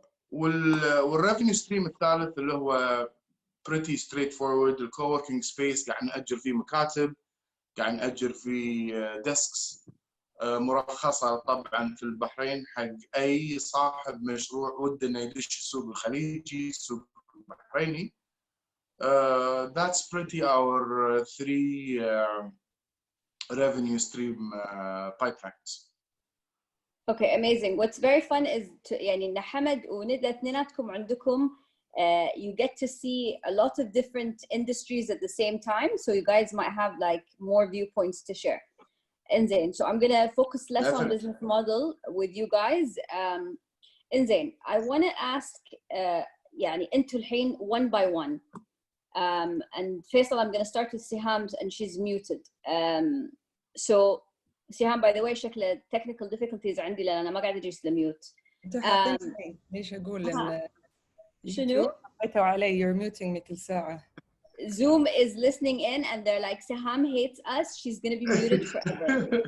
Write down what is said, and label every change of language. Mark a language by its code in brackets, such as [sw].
[ar] والريفينيو ستريم الثالث اللي هو [en] pretty straightforward، [ar] الكووركينج سبيس قاعد نأجر فيه مكاتب، قاعد نأجر فيه ديسكس مرخصه طبعا في البحرين حق اي صاحب مشروع وده انه يدش السوق الخليجي السوق البحريني. [en] That's pretty our 3 revenue stream pipelines. Okay, amazing. What's very fun is [ar] يعني إن حمد وندى اثنيناتكم عندكم [en] you get to see a lot of different industries at the same time, so you guys might have like more viewpoints to share. Zain, so I'm gonna focus less on business model with you guys. Zain, I want to ask [ar] يعني انتوا الحين [en] one by one. And Faisal, I'm gonna start with Siham and she's muted. So Siham, by the way, [ar] شكل [en] technical difficulties [ar] عندي لأن أنا ما قاعدة أجلس لميوت. أنت حاطين ليش أقول إن شنو؟ حطيتوا علي [en] you're muting me [ar] كل ساعة. [en] Zoom is listening in and they're like, Siham hates us. She's gonna be muted forever.